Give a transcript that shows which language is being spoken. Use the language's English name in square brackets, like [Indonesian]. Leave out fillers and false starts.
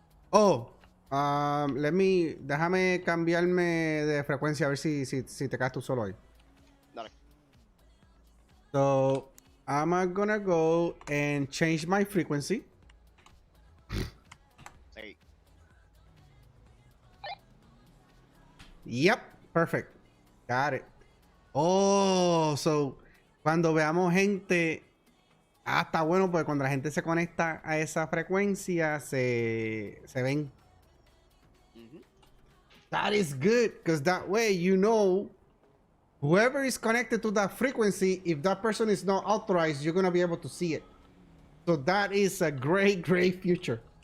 [Spanish] Oh, déjame cambiarme de frecuencia a ver si te quedas tú solo ahí. Dale. [English] So I'm gonna go and change my frequency. [Spanish] Sí. [English] Yep, perfect. Got it. [Spanish] Oh, so cuando veamos gente, está bueno porque cuando la gente se conecta a esa frecuencia se ven. Ujú. [English] That is good because that way you know whoever is connected to that frequency, if that person is not authorized, you're gonna be able to see it. So that is a great, great future.